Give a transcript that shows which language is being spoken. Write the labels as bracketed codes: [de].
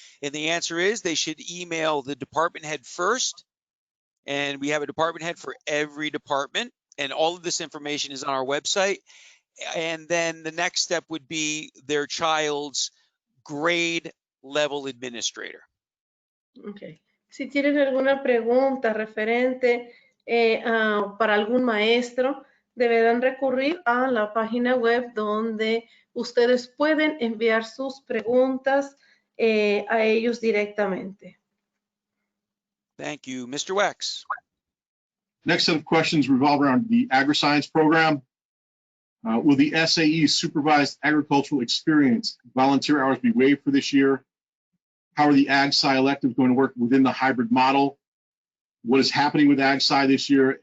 [en] And the answer is they should email the department head first. And we have a department head for every department. And all of this information is on our website. And then the next step would be their child's grade level administrator. Okay. [es] Si tienen alguna pregunta referente para algún maestro, deberán recurrir a la página web donde ustedes pueden enviar sus preguntas a ellos directamente. [en] Thank you. Mr. Wex. Next set of questions revolve around the Agri-science program. Will the SAE supervised agricultural experience volunteer hours be waived for this year? How are the Ag-Sci electives going to work within the hybrid model? What is happening with Ag-Sci this year?